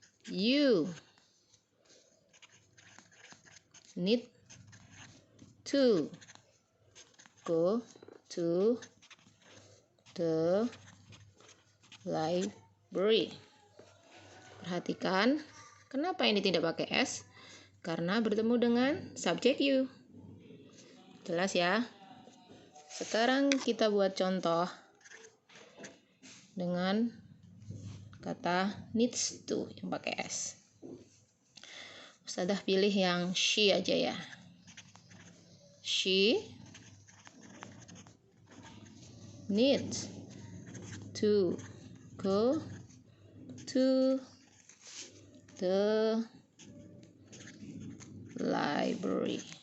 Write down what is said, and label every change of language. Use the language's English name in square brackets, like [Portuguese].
[English] You need to go to the library. [Indonesian] Perhatikan, kenapa ini tidak pakai s? Karena bertemu dengan subjek you. Jelas ya? Sekarang kita buat contoh dengan kata needs to yang pakai s. Ustazah pilih yang she aja ya. [English] She needs to go to the library.